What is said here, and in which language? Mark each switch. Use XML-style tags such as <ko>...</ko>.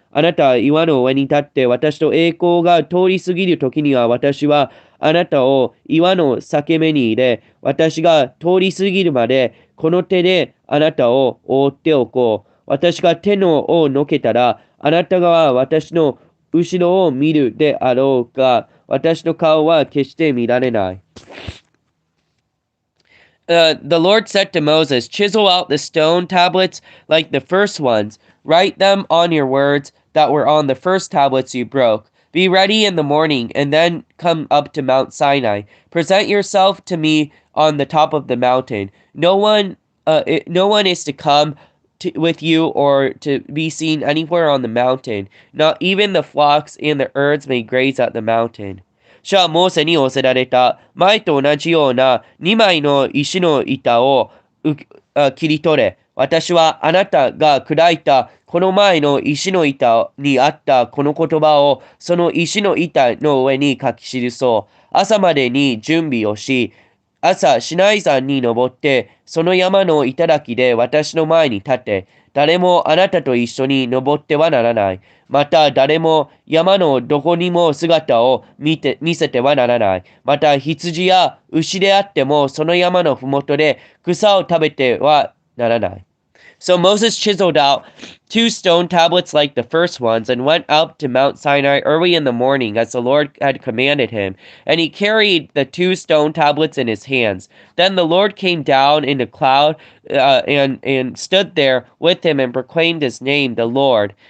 <ja>あなたは岩の上に立って私と栄光が通り過ぎるときには私はあなたを岩の裂け目に入れ、私が通り過ぎるまでこの手であなたを覆っておこう。私が手をのけたら、あなたが私の後ろを見るであろうが、私の顔は決して見られない。</ja> <en>The Lord said to Moses, chisel out the stone tablets like the first ones. Write them on your words that were on the first tablets you broke. Be ready in the morning, and then come up to Mount Sinai. Present yourself to me on the top of the mountain. No one is to come with you or to be seen anywhere on the mountain. Not even the flocks and the herds may graze at the mountain.</en> <ja>主はモーセに仰せられた。前と同じような2枚の石の板を切り取れ。私はあなたが砕いたこの前の石の板にあったこの言葉をその石の板の上に書き記そう。朝までに準備をし、朝シナイ山に登ってその山の頂で私の前に立て。誰もあなたと一緒に登ってはならない。また誰も山のどこにも姿を見せてはならない。また羊や牛であってもその山のふもとで草を食べてはならない。</ja> <en>So Moses chiseled out 2 stone tablets like the first ones and went up to Mount Sinai early in the morning as the Lord had commanded him. And he carried the 2 stone tablets in his hands. Then the Lord came down in a cloud and stood there with him and proclaimed his name, the Lord.</en>